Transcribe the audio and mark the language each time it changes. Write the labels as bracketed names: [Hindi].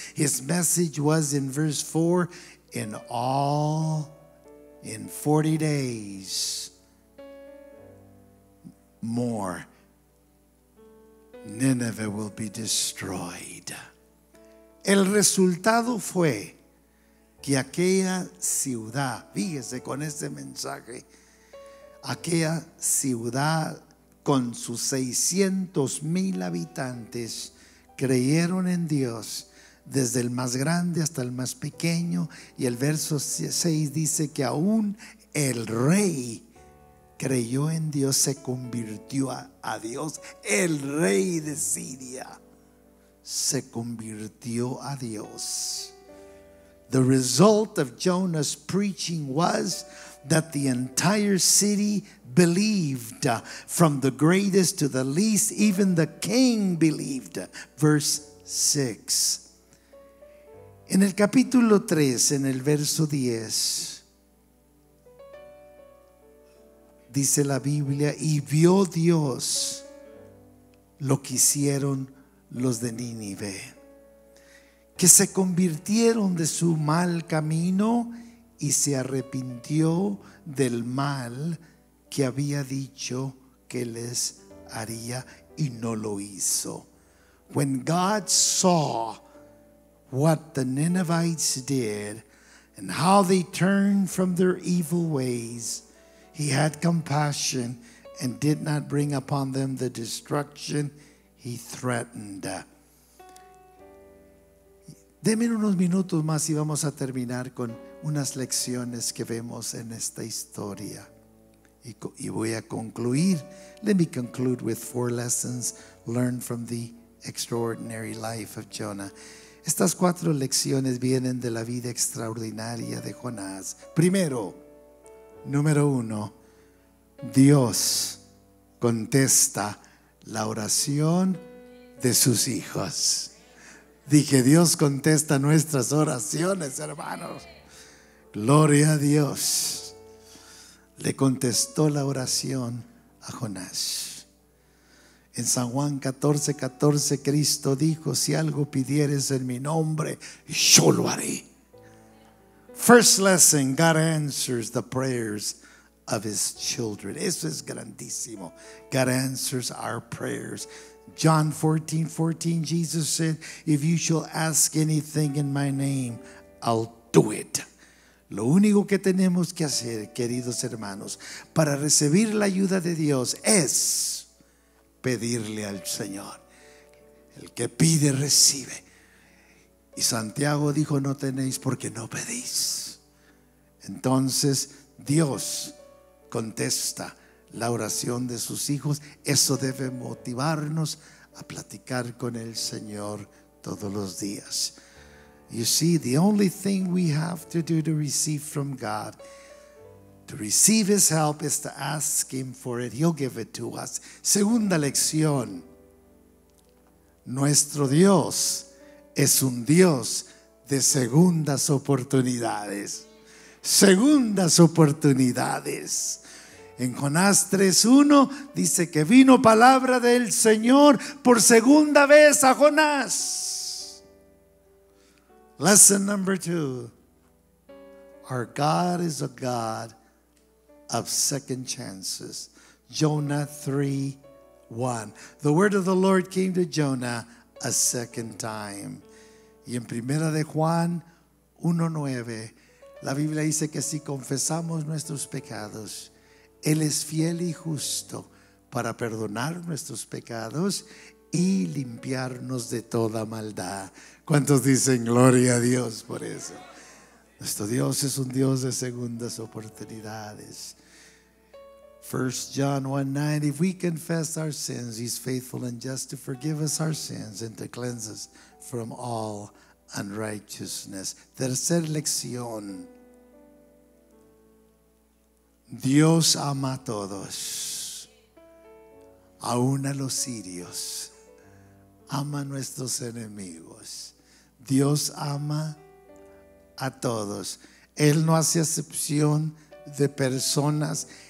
[English] His message was in verse 4: in 40 days more, Nineveh will be destroyed. [Spanish] El resultado fue que aquella ciudad, fíjese con este mensaje, aquella ciudad con sus 600,000 habitantes creyeron en Dios, desde el más grande hasta el más pequeño. Y el verso 6 dice que aún el rey creyó en Dios, se convirtió a Dios. El rey de Siria se convirtió a Dios. [English] The result of Jonah's preaching was that the entire city believed, from the greatest to the least, even the king believed. Verse 6. [Spanish] En el capítulo 3, en el verso 10, dice la Biblia: y vio Dios lo que hicieron los de Nínive, que se convirtieron de su mal camino y se arrepintió del mal que había dicho que les haría, y no lo hizo. [English] When God saw what the Ninevites did and how they turned from their evil ways, He had compassion and did not bring upon them the destruction He threatened. [Spanish] Deme unos minutos más y vamos a terminar con unas lecciones que vemos en esta historia. Y voy a concluir. [English] Let me conclude with 4 lessons learned from the extraordinary life of Jonah. [Spanish] Estas 4 lecciones vienen de la vida extraordinaria de Jonás. Primero, número 1, Dios contesta la oración de sus hijos. Dije, Dios contesta nuestras oraciones, hermanos. Gloria a Dios. Le contestó la oración a Jonás. En San Juan 14:14, Cristo dijo: si algo pidieres en mi nombre, yo lo haré. [English] First lesson: God answers the prayers of His children. [Spanish] Eso es grandísimo. [English] God answers our prayers. John 14:14, Jesus said, if you shall ask anything in my name, I'll do it. [Spanish] Lo único que tenemos que hacer, queridos hermanos, para recibir la ayuda de Dios es pedirle al Señor. El que pide, recibe. Y Santiago dijo: no tenéis porque no pedís. Entonces Dios contesta la oración de sus hijos. Eso debe motivarnos a platicar con el Señor todos los días. [English] You see, the only thing we have to do to receive from God, to receive His help, is to ask Him for it. He'll give it to us. [Spanish] Segunda lección: nuestro Dios es un Dios de segundas oportunidades. Segundas oportunidades. En Jonás 3:1 dice que vino palabra del Señor por segunda vez a Jonás. [English] Lesson number 2: our God is a God of second chances. Jonah 3:1. The word of the Lord came to Jonah a second time. [Spanish] Y en primera de Juan 1:9, la Biblia dice que si confesamos nuestros pecados, Él es fiel y justo para perdonar nuestros pecados y limpiarnos de toda maldad. ¿Cuántos dicen gloria a Dios por eso? Nuestro Dios es un Dios de segundas oportunidades. [English] 1 John 1:9, if we confess our sins, He's faithful and just to forgive us our sins and to cleanse us from all unrighteousness. [Spanish] Tercera lección: Dios ama a todos, aún a los sirios. Ama a nuestros enemigos. Dios ama a todos. Él no hace excepción de personas.